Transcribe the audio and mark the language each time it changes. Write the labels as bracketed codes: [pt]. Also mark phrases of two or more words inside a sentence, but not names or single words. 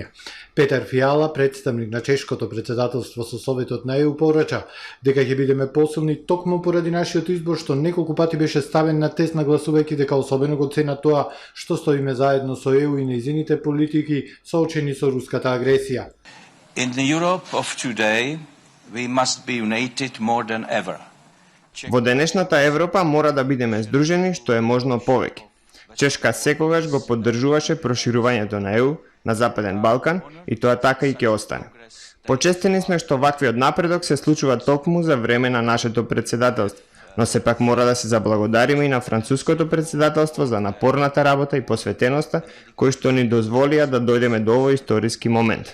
[mk] Петар Фиала, представник на чешкото председателство со Советот на ЕУ, порача дека ќе бидеме посилни токму поради нашиот избор што неколку пати беше ставен на тест, нагласувајќи дека особено го цена тоа што стоиме заедно со ЕУ и нејзините политики соочени со руската агресија. [en] In the Europe of today, we must be united more than ever. [mk] Во денешната Европа мора да бидеме здружени што е можно повеќе. Чешка секогаш го поддржуваше проширувањето на ЕУ на Западен Балкан и тоа така и ќе остане. Почестени сме што ваквиот напредок се случува токму за време на нашето председателство, но сепак мора да се заблагодариме и на француското председателство за напорната работа и посветеноста кои што ни дозволија да дојдеме до овој историски момент.